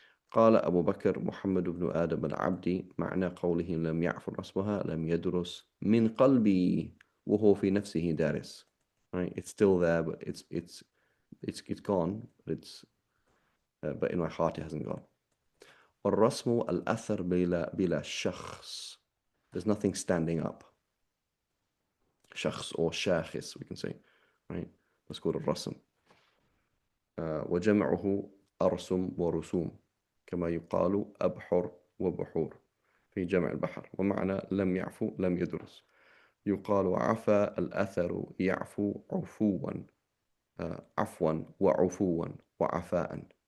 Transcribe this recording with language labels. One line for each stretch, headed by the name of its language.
Arabic: قال أبو بكر محمد بن آدم العبدي معنى قوله لم يعفر رسمها لم يدرس من قلبي وهو في نفسه دارس.
English: Right? It's still there, but it's gone, but in my heart it hasn't gone.
Arabic: والرسم الأثر بلا شخص.
English: There's nothing standing up. شخص or شاخص we can say. Right? That's called الرسم.
Arabic: وجمعه أرسم ورسوم كما يقال أبحر وبحور في جمع البحر. ومعنى لم يعفو لم يدرس. يقال عفا الأثر يعفو عفوا عفوا وعفوا وعفاء.